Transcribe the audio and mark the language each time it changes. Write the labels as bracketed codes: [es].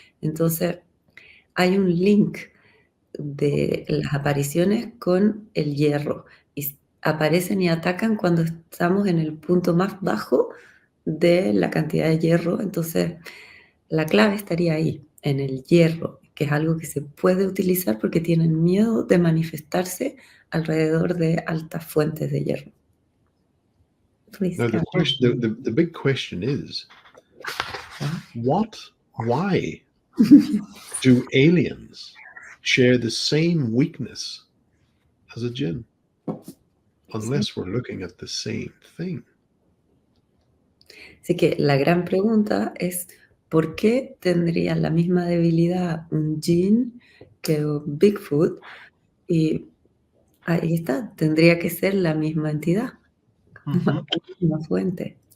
[es] Entonces, hay un link de las apariciones con el hierro, y aparecen y atacan cuando estamos en el punto más bajo de la cantidad de hierro. Entonces, la clave estaría ahí, en el hierro, que es algo que se puede utilizar porque tienen miedo de manifestarse alrededor de altas fuentes de hierro. [en] Please, Now, Carol. the big question is, why do aliens share the same weakness as a jinn? Unless we're looking at the same thing. [es] Así que la gran pregunta es, ¿por qué tendrían la misma debilidad un jinn que un Bigfoot? Y ahí está, tendría que ser la misma entidad, la misma fuente.